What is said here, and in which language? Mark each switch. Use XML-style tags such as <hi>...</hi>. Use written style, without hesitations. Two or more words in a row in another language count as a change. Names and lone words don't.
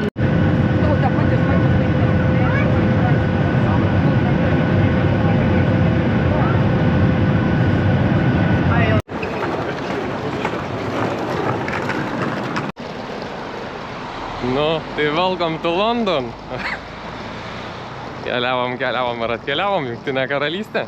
<lt>Nu, tai</lt> <en>welcome to London.</en> <lt>Keliavom ir atkeliavom Jungtinę karalystę.</lt>